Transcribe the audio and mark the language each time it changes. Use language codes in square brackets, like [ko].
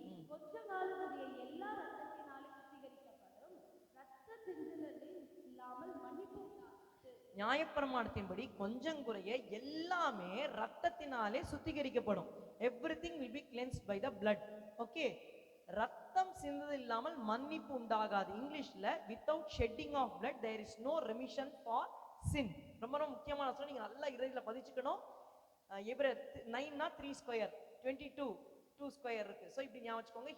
[ta] கொஞ்ச காலத்துடைய எல்லா ரத்தத்தினாலும் சுத்திகரிக்கப்படும். ரத்த சிந்துதலில் இல்லாமல் மன்னிப்பு உண்டாகாது. நியாயப்பிரமாணத்தின்படி கொஞ்சம் குறைய எல்லாமே ரத்தத்தினாலே சுத்திகரிக்கப்படும். [en] Everything will be cleansed by the blood. [ta] Okay, ரத்தம் சிந்துதல் இல்லாமல் மன்னிப்பு உண்டாகாது. இங்கிலீஷ்ல [en] Without shedding of blood there is no remission for sin. [ta] ரொம்ப ரொம்ப முக்கியமான சொல்ல, நீங்க நல்லா இறையில பதிச்சுக்கணும். எபிரெயர் 9 3 ஸ்கொயர் 22 2 ஸ்கொயர் இருக்கு. ஸோ இப்படி ஞாபகம் வச்சுக்கோங்க.